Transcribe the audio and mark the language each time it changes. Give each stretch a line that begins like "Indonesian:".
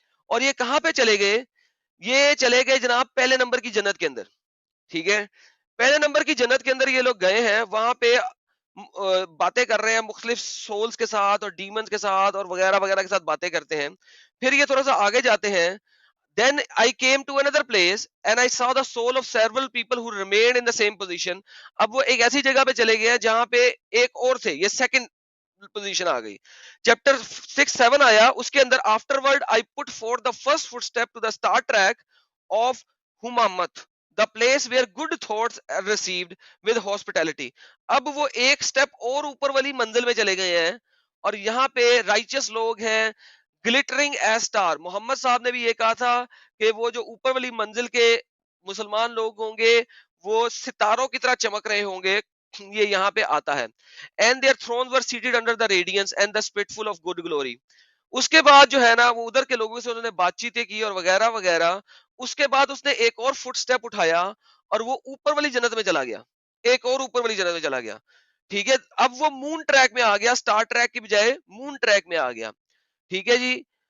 Urdu: اور یہ کہاں پہ چلے گئے؟ یہ چلے گئے جناب پہلے نمبر کی جنت کے اندر. ٹھیک ہے, پہلے نمبر کی جنت کے اندر یہ لوگ گئے ہیں, وہاں پہ باتیں کر رہے ہیں مختلف سولز کے ساتھ اور ڈیمنز کے ساتھ اور وغیرہ وغیرہ کے ساتھ باتیں کرتے ہیں. پھر یہ تھوڑا سا آگے جاتے ہیں.
English: Then I came to another place and I saw the soul of several people who remained in the same position.
Urdu: اب وہ ایک ایسی جگہ پہ چلے گئے جہاں پہ ایک اور تھے, یہ سیکنڈ پوزیشن آ گئی. چیپٹر 6-7 آیا, اس کے اندر
English: Afterward I put for the first footstep to the star track of ہمامت, the place where good thoughts received with hospitality.
Urdu: اب وہ ایک سٹیپ اور اوپر والی منزل میں چلے گئے ہیں, اور یہاں پہ رائچس لوگ ہیں
English: Glittering as star.
Urdu: محمد صاحب نے بھی یہ کہا تھا کہ وہ جو اوپر والی منزل کے مسلمان لوگ ہوں گے وہ ستاروں کی طرح چمک رہے ہوں گے. یہ یہاں پہ آتا ہے.
English: And their thrones were seated under the radiance and the spitful of good glory.
Urdu: اس کے بعد جو ہے نا وہ ادھر کے لوگوں سے انہوں نے بات چیتیں کی اور وغیرہ وغیرہ. اس کے بعد اس نے ایک اور فٹ سٹیپ اٹھایا اور وہ اوپر والی جنت میں چلا گیا, ایک اور اوپر والی جنت میں چلا گیا. ٹھیک ہے, اب وہ مون ٹریک میں آ گیا, سٹار ٹریک کی بجائے مون ٹریک میں آ گیا. ٹھیک ہے جی.